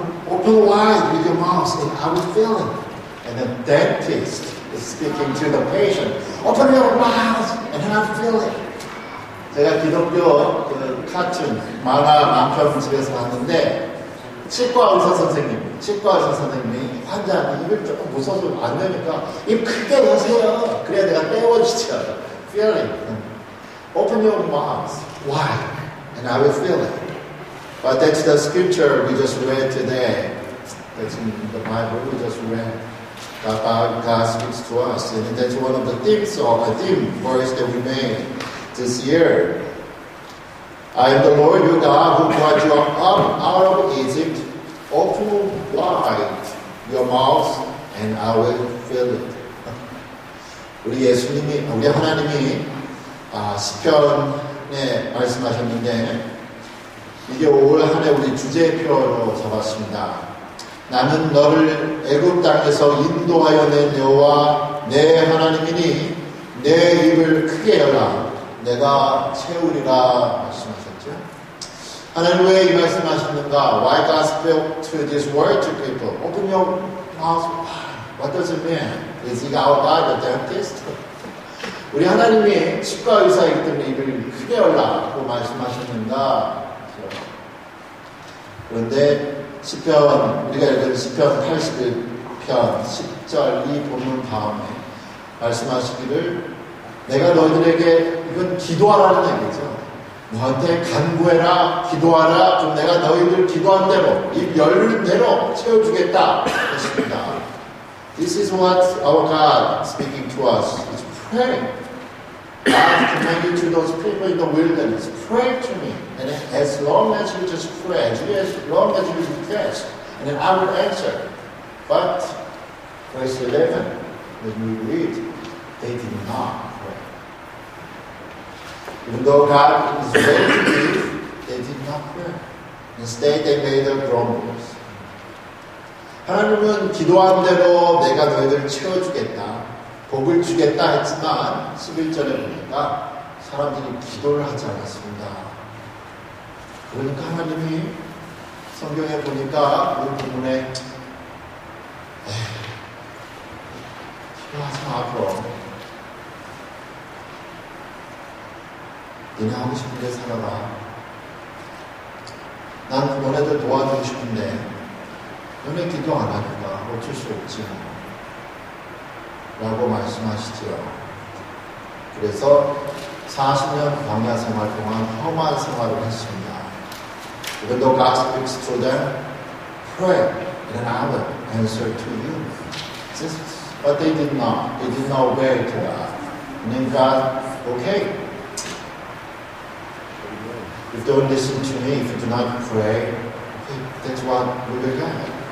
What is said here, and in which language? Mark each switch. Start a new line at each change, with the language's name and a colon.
English: Open wide with your mouth and I will fill it. And the dentist is speaking to the patient. Open your mouth and I will fill it.
Korean: 제가 기독교 카툰 만화 만편 집에서 봤는데 치과 의사 선생님이 환자한테 입을 조금 무서워서 안 되니까 입 크게 여세요. 그래야 내가 떼어주죠.
English: Fill it. Open your mouth wide and I will fill it. But that's the scripture we just read today. That's in the Bible we just read. God speaks to us. And that's one of the themes of the theme verse that we made this year. I am the Lord your God who brought you up out of Egypt. Open wide your mouth and I will fill it.
Korean: 우리 하나님이 시편에 말씀하셨는데 이게 올 한 해 우리 주제표로 잡았습니다. 나는 너를 애굽 땅에서 인도하여 낸 여호와 내 하나님이니 내 입을 크게 열라 내가 채우리라 말씀하셨죠. 하나님 왜 이 말씀하셨는가?
English: Why God spoke to this word to people? Open your mouth. What does it mean? Is he our God, the dentist?
Korean: 우리 하나님이 치과 의사이기 때문에 입을 크게 열라고 말씀하셨는가? 그런데 시편 우리가 읽은 시편 81편 10절 이 본문 다음에 말씀하시기를 내가 너희들에게 이건 기도하라는 얘기죠. 너한테 간구해라 기도하라 좀 내가 너희들 기도한 대로 입 열린 대로 채워주겠다 했습니다.
English: This is what our God speaking to us. It's pray. God commanded to those people in the wilderness, pray to me. And as long as you just pray, as long as you request, and then I will answer. But, verse 11, when we read, they did not pray. Even though God is ready to give, they did not pray. Instead, they made their grumbles.
Korean: 하나님은 기도한 대로 내가 너희들 채워주겠다. 복을 주겠다 했지만 11절에 보니까 사람들이 기도를 하지 않았습니다. 그러니까 하나님이 성경에 보니까 이 부분에 기도하지 마 그럼 니네 하고 싶은 데 살아라. 난 너네들 도와주고 싶은데 너네 기도 안 하니까 어쩔 수 없지 라고 말씀하시죠. 그래서 40년 광야 생활 동안 험한 생활을 했습니다.
English: Even though God speaks to them, pray and I will answer to you. But they did not. They did not obey to God. And then God, okay. If you don't listen to me, if you do not pray, okay, that's what we will get.